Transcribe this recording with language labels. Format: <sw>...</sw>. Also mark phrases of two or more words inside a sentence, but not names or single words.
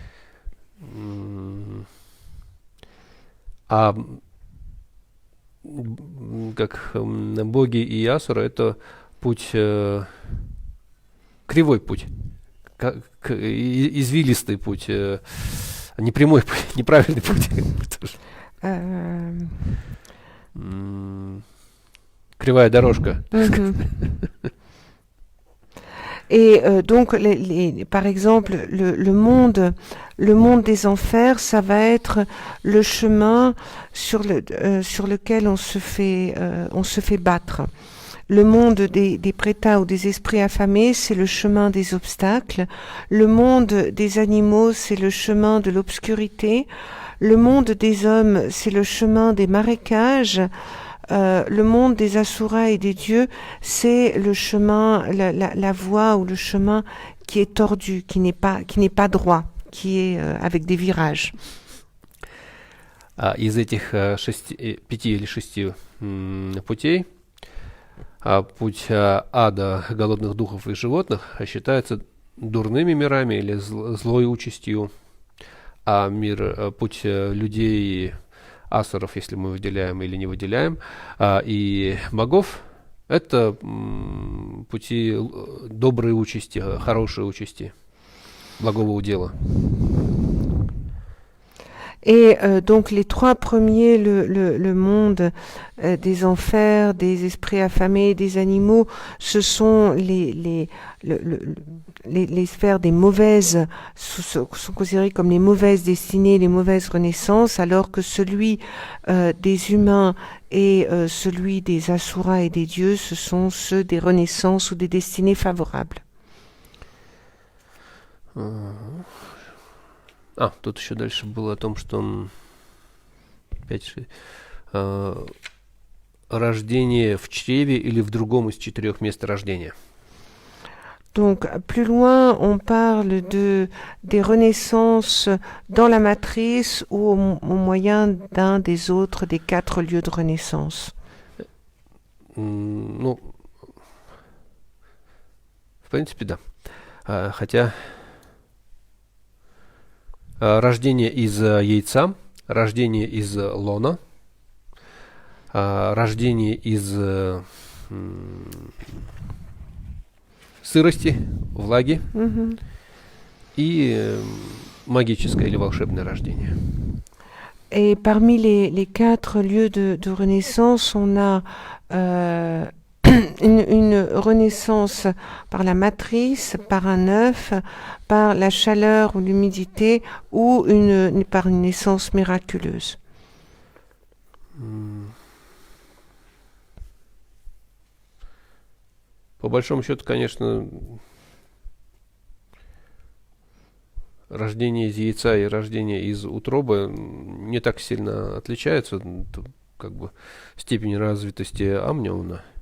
<ru>М, А как боги и асуры, это путь, кривой путь, извилистый путь, не прямой путь, неправильный путь. Euh, Кривая дорожка. mhm.</ru> <fr>Et donc, par exemple, le monde des enfers, ça va être le chemin sur lequel on se fait battre. Le monde des prétas ou des esprits affamés, c'est le chemin des obstacles. Le monde des animaux, c'est le chemin de l'obscurité. Le monde des hommes, c'est le chemin des marécages. Le monde des asuras et des dieux, c'est le chemin, la voie ou le chemin qui est tordu, qui n'est pas droit, qui est avec des virages.</fr> <ru>Из этих 5 или 6 путей, путь ада, голодных духов и животных считается дурными мирами или злой участью, а путь людей, асуров, если мы выделяем или не выделяем, и богов, это пути доброй участи, хорошей участи, благого удела.</ru> <fr>Et donc les 3 premiers, le monde des enfers, des esprits affamés, des animaux, ce sont les sphères des mauvaises, sont considérées comme les mauvaises destinées, les mauvaises renaissances, alors que celui des humains et celui des asuras et des dieux, ce sont ceux des renaissances ou des destinées favorables.</fr> <ru>Тут еще дальше было о том, что 5, рождение в чреве или в другом из 4 мест рождения.</ru> <fr>Donc, plus loin, on parle des renaissances dans la matrice ou au moyen d'un des autres des 4 lieux de renaissance.</fr> <ru>Ну, в принципе, да. Хотя рождение из яйца, рождение из лона, рождение из сырости, влаги и магическое или волшебное рождение.</ru> <fr>Et parmi les 4 lieux de renaissance, on a une renaissance par la matrice, par un œuf, par la chaleur ou l'humidité, ou par une naissance miraculeuse.</fr> <ru>По большому счету, конечно, рождение из яйца и рождение из утробы не так сильно отличаются, как бы степень развитости амниона.</ru>